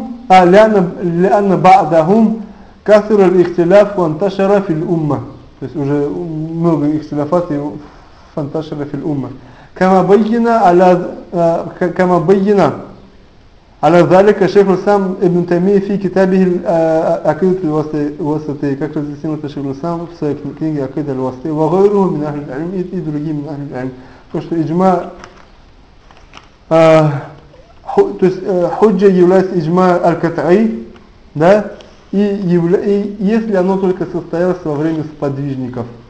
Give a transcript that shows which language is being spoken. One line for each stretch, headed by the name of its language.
Arabic: لأن بعدهم كثر الاختلاف وانتشر في الأمة.
Russian: То есть уже много اختلافات и
Arabic: فانتشر في الأمة. كما بين على ذلك شيخ الإسلام ابن تيمية في كتابه العقيدة الوسطية,
Russian: как разъяснил это шейх ислам в своей книге
Arabic: عقيدة الوسطية, وغيره من أهل العلم,
Russian: и другие
Arabic: من أهل العلم.
Russian: То что إجماع, то есть худжа является إجماع القطعي, да, и если оно только состоялось во время сподвижников.